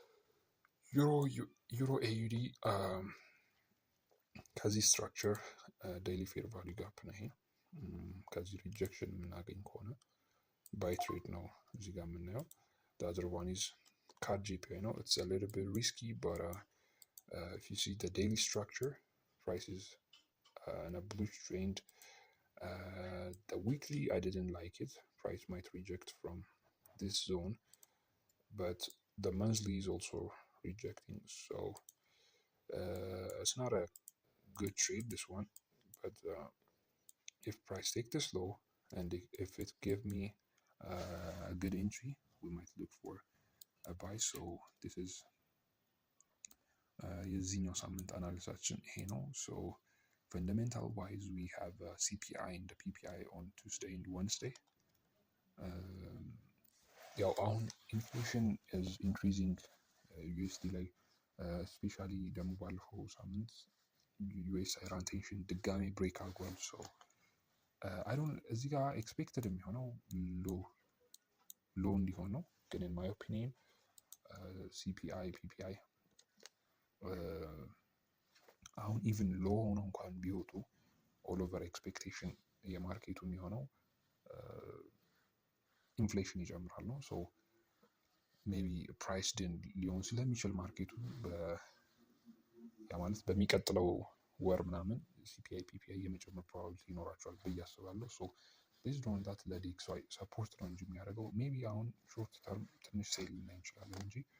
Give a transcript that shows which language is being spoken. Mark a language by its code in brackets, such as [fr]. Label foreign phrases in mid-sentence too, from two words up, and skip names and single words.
[en] euro AUD ከዚህ structure daily fair value gap [am] ነው ይሄ። ከዚህ ሪጀክሽን የምናገኝ ከሆነ [en] buy trade [am] ነው እዚህ ጋር የምናየው። [en] the other one is CAD GPI ነው. it's a little bit risky but if you see the daily structure price is in a bullish trend. The weekly I didn't like it. Price might reject from this zone but the monthly is also rejecting so it's not a good trade this one but if price take this low and if it give me a good entry we might look for a buy. so this is [am] የዚህኛው ሳምንት አናሊሳችን ይሄ ነው። [en] so fundamental wise we have CPI and the PPI on Tuesday and Wednesday. [am] ያው አሁን [en] inflation is increasing [am] USD ላይ ስፔሻሊ ደግሞ ባለፈው ሳምንት [en] US Iran tension [am] ድጋሜ ብሬክ አድርጓል። [en] so I don't [am] እዚህ ጋር ኤክስፔክትድ የሚሆነው ሎ እንዲሆን ነው ግን [en] in my opinion [am] CPI PPI አሁን [en] even low [am] ሆኖ እንኳን ቢወጡ [en] all over expectation [am] የማርኬቱ የሚሆነው ኢንፍሌሽን ይጨምራል ነው። [en] so maybe price down [am] ሊሆን ስለሚችል ማርኬቱ ያ ማለት በሚቀጥለው ወር ምናምን ሲፒአይ ፒፒአይ የመጨመር ፕሮባቢሊቲ ይኖራቸዋል ብዬ አስባለሁ። [en] so based on that [am] ለዲኤክስዋይ ሰፖርት ነው እንጂ የሚያደርገው [en] maybe now short term [am] ትንሽ ሴል ልናይ እንችላለን እንጂ